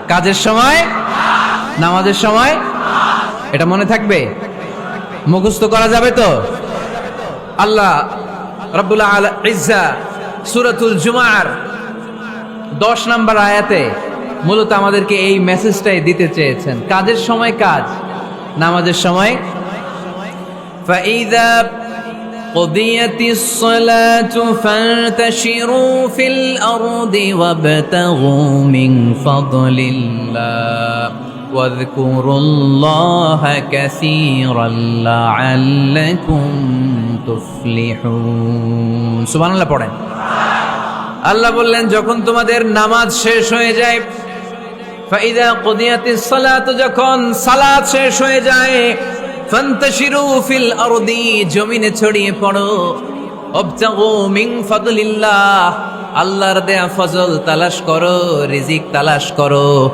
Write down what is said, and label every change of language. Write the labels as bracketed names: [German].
[Bangla] কাজের সময়, নামাজের সময়, এটা মনে থাকবে? মুখস্থ করা যাবে তো? আল্লাহ রাব্বুল ইজ্জা সূরাতুল জুমার 10 নম্বর আয়াতে মূলত আমাদেরকে এই মেসেজটাই দিতে চেয়েছেন। কাজের সময় কাজ, নামাজের সময়। [Arabic] ফাইযা قضيت الصلاة فانتشروا في الأرض وابتغوا من فضل الله واذكروا الله كثيرا لعلكم تفلحون سبحان الله [Bangla] পড়েন। আল্লাহ বললেন যখন তোমাদের নামাজ শেষ হয়ে যায়, [Arabic] ফাইদা কুদিয়াতিস সালাত, [Bangla] যখন সালাত শেষ হয়ে যায়, [Arabic] ফান্তাশিরু ফিল আরদি, [Bangla] জমিনে ছড়িয়ে পড়ো। [Arabic] ওয়াবতাগু মিন ফাদলিল্লাহ, [Bangla] আল্লাহর দেয়া ফজল তালাশ করো, রিজিক তালাশ করো।